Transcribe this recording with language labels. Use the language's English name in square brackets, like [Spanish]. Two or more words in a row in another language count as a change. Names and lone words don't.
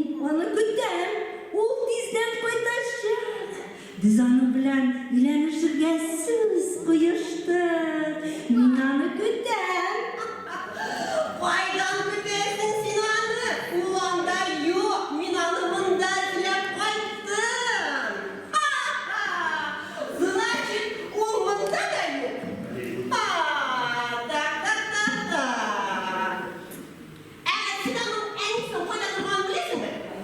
[Tatar] Баланы көтем, ул тиздән кайтачак. Без аның белән өйләнешергә сүз куештык. Мин аны көтәм. [Kazakh] Қайдан күтесің сен аны? [Tatar] Ул анда юк, мин аны мында эзләп кайттым. Значит, ул мында да юк. Сен аның әнисен кайда торганын беләсеңме?